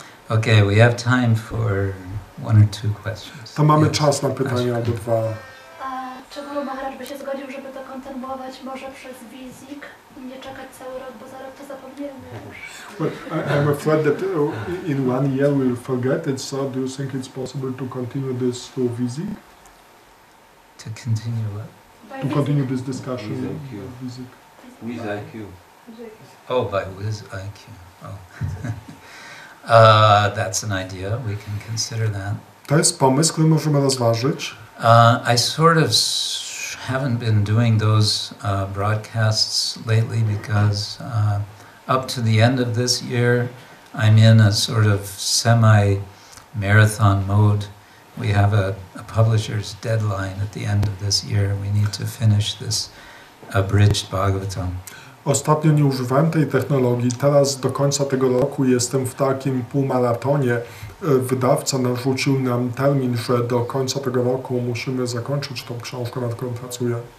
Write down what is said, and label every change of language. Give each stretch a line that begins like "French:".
English: Okay, we have time for one or two questions.
Polish: To mamy czas na pytania albo dwa. Czy Guru Maharaj by się zgodził, żeby to kontynuować może przez wizik i nie czekać cały rok, bo za rok to zapomniemy już?
English: But I'm afraid that in 1 year we'll forget it, so do you think it's possible to continue this through visit? To continue what? To continue this discussion visit? With IQ. Oh, by Wiz IQ. Oh. That's an idea. We can consider that. To jest pomysł, który możemy rozważyć. I sort of haven't been doing those broadcasts lately because up to the end of this year, I'm in a sort of semi-marathon mode. We have a publisher's deadline at the end of this year. We need to finish this abridged Bhagavatam.
Polish: Ostatnio nie używałem tej technologii. Teraz do końca tego roku jestem w takim półmaratonie. Wydawca narzucił nam termin, że do końca tego roku musimy zakończyć tą książkę, nad którą pracuję.